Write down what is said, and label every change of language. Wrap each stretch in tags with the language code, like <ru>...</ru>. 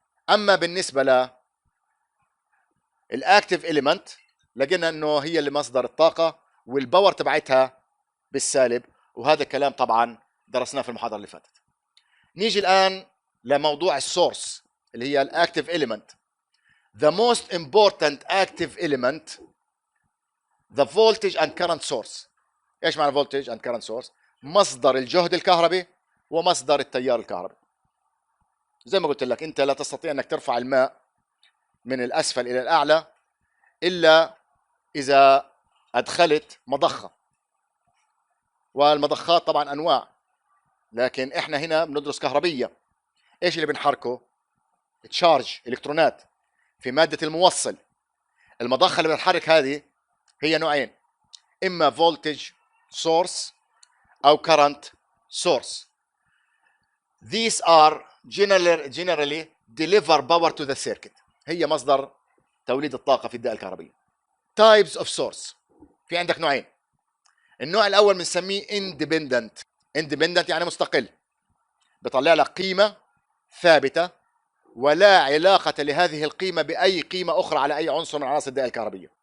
<ar>اما بالنسبه للاكتيف اليمنت لقينا انه هي اللي مصدر الطاقه والباور تبعتها بالسالب، وهذا الكلام طبعا درسناه في المحاضره اللي فاتت. نيجي الآن لموضوع السورس اللي هي الأكتيف إيليمنت.</ar> <en>The most important active element the voltage and current source.</en> <ar>ايش معنى</ar> <en>voltage and current source؟</en> <ar>مصدر الجهد الكهربي ومصدر التيار الكهربي. زي ما قلت لك انت لا تستطيع انك ترفع الماء من الاسفل الى الاعلى الا اذا ادخلت مضخه، والمضخات طبعا انواع، لكن احنا هنا بندرس كهربيه. ايش اللي بنحركه؟ تشارج، الكترونات في ماده الموصل. المضخه اللي بتحرك هذه هي نوعين، اما فولتج سورس او كرنت سورس.</ar> <en>These are generally deliver power to the circuit.</en> <ar>هي مصدر توليد الطاقه في الدائره الكهربيه.</ar> <en>Types of source،</en> <ar>في عندك نوعين. النوع الاول بنسميه independent. independent يعني مستقل، بطلع لك قيمه ثابته ولا علاقه لهذه القيمه باي قيمه اخرى على اي عنصر من عناصر الدائره الكهربيه.</ar>